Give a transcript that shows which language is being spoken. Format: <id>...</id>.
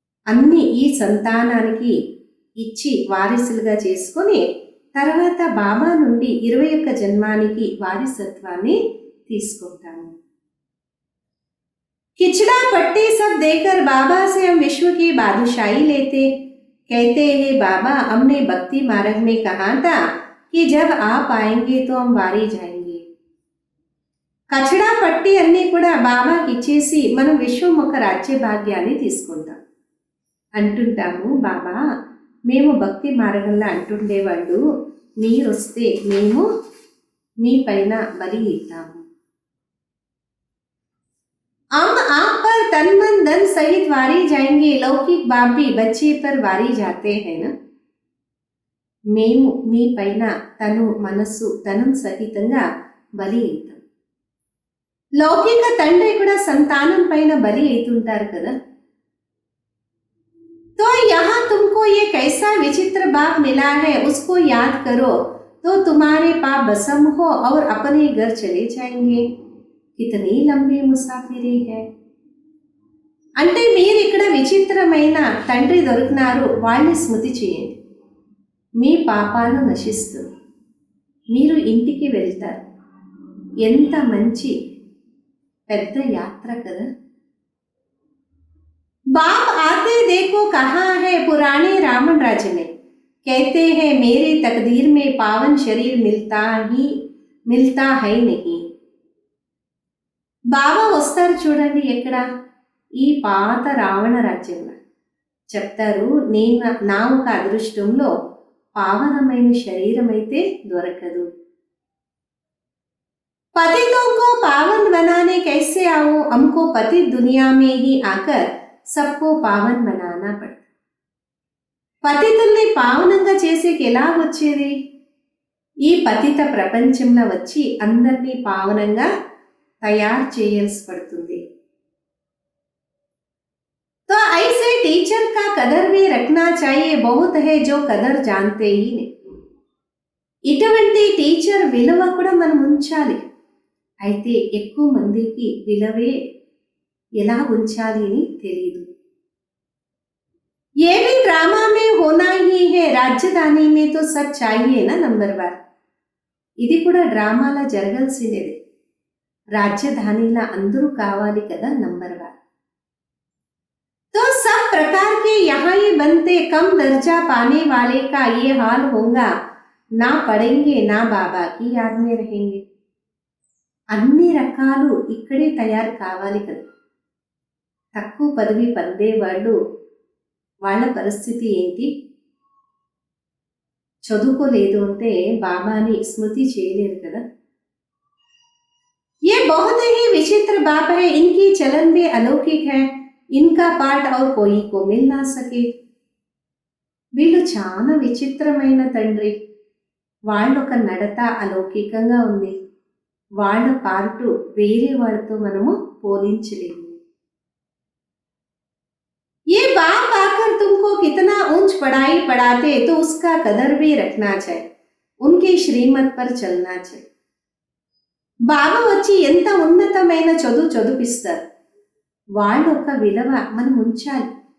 <te>అన్ని ఈ సంతానానికి ఇచ్చి వారసులుగా చేసుకొని తర్వాత బాబా నుండి 21 జన్మానికి వారసత్వాన్ని తీసుకుంటాము.</te> <hi>खिचड़ा पट्टी सब देकर बाबा से हम विश्व की बादशाही लेते, कहते हैं बाबा हमने भक्ति मार्ग में कहा था कि जब आप आएंगे तो हम वारी जाएंगे.</hi> <te>కచడా పట్టి అన్నీ కూడా బాబాకి ఇచ్చేసి మనం విశ్వముఖ రాజ్య భాగ్యాన్ని తీసుకుంటాం. అంటుంటాము, బాబా మేము భక్తి మార్గంలో అంటుండేవాళ్ళు, మీరొస్తే మేము మీ పైన బలి ఇద్దాము.</te> <hi>हम आप पर तन मन धन सहित वारी जाएंगे. लौकिक बाप भी बच्चे पर वारी जाते हैं ना.</hi> <te>మేము మీ పైన తను మనస్సు ధనం సహితంగా బలి అవుతాం. లౌకిక తండ్రి కూడా సంతానం పైన బలి అవుతుంటారు కదా.</te> <hi>तो यहाँ तुमको ये कैसा विचित्र बाप मिला है, उसको याद करो तो तुम्हारे पाप भस्म हो और अपने घर चले जाएंगे. कितनी लंबी मुसाफिरी है.</hi> <te>అంటే మీరు ఇక్కడ విచిత్రమైన తండ్రి దొరికినారు, వాళ్ళని స్మృతి చేయండి, మీ పాపాలు నశిస్తుంది, మీరు ఇంటికి వెళ్తారు. ఎంత మంచి పెద్ద యాత్ర కదా.</te> <hi>बाप आते देखो कहाँ है पुराने रावण राज्य में. कहते हैं मेरे तकदीर में पावन शरीर मिलता है नहीं.</hi> <te>బాబా వస్తారు చూడండి ఎక్కడ, ఈ పాత రావణ రాజ్యంలో. చెప్తారు, నా ఒక అదృష్టంలో పావనమైన శరీరం అయితే దొరకదు.</te> <hi>पतितों को पावन बनाने कैसे आओ, हमको पतित दुनिया में ही आकर सबको पावन बनाना पड़ता.</hi> <te>పతితుల్ని పావనంగా చేసేకి ఎలా వచ్చేది? ఈ పతిత ప్రపంచంలో వచ్చి అందరినీ పావనంగా తయారు చేయాల్సి పడుతుంది.</te> <hi>तो ऐसे टीचर का कदर भी रखना चाहिए. बहुत है जो कदर जानते ही नहीं.</hi> <te>ఇటువంటి టీచర్ విలువ కూడా మనం ఉంచాలి. అయితే ఎక్కువ మందికి విలువే ఎలా ఉంచాలి అని తెలియదు.</te> <hi>ये भी ड्रामा में होना ही है. రాజధాని में तो सब चाहिए ना.</hi> <te>नंबर 1 ఇది కూడా డ్రామాలా జరగాల్సినదే. రాజధానిలా అందరూ కావాలి కదా.</te> <hi>नंबर 1 तो सब प्रकार के यहाँ ही बनते. कम दर्जा पाने वाले का ये हाल होगा. ना पढ़ेंगे ना बाबा की याद में रहेंगे.</hi> <te>అన్ని రకాలు ఇక్కడే తయారు కావాలి కదా. తక్కువ పదవి పొందేవాళ్ళు వాళ్ళ పరిస్థితి ఏంటి? చదువుకోలేదు అంటే బాబాని స్మృతి చేయలేరు కదా.</te> <hi>ये बहुत ही विचित्र बाप है. इनकी चलन भी अलौकिक है. इनका पाठ और कोई को मिल ना सके.</hi> <te>వీళ్ళు చాలా విచిత్రమైన తండ్రి. వాళ్ళొక నడత అలౌకికంగా ఉంది. వాళ్ళ పార్టు వేరే వాళ్ళతో మనము పోలించలేము.</te> <hi>ये बाप आकर तुमको कितना ऊंच पढ़ाई पढ़ाते तो उसका कदर भी रखना चाहिए. उनके श्रीमत पर चलना चाहिए.</hi> <te>బాబా వచ్చి ఎంత ఉన్నతమైన చదివిస్తారు, వాళ్ళ ఒక విలువ మనం ఉంచాలి.</te>